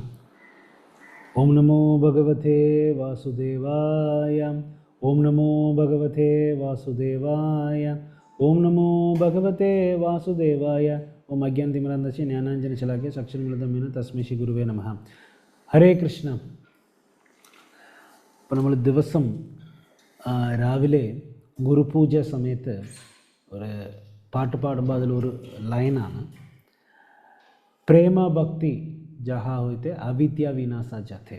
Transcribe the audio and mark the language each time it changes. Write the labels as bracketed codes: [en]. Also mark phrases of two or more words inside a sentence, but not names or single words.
[sa] ॐ नमो भगवते वासुदेवाय. ॐ नमो भगवते वासुदेवाय. ॐ नमो भगवते वासुदेवाय. ॐ अज्ञान्ति मिरान्धस्य ज्ञानाञ्जन शलाक्य साक्षान् मिलदमेन तस्मै श्री गुरवे नमः. ഹരേ കൃഷ്ണ. [ml] ഇപ്പോൾ നമ്മൾ ദിവസം രാവിലെ ഗുരുപൂജ സമയത്ത് ഒരു പാട്ട് പാടുമ്പോൾ അതിലൊരു ലൈനാണ്, [bn] প্রেম ভক্তি জাহা হইতে অবিদ্যা বিনাশ জাতে.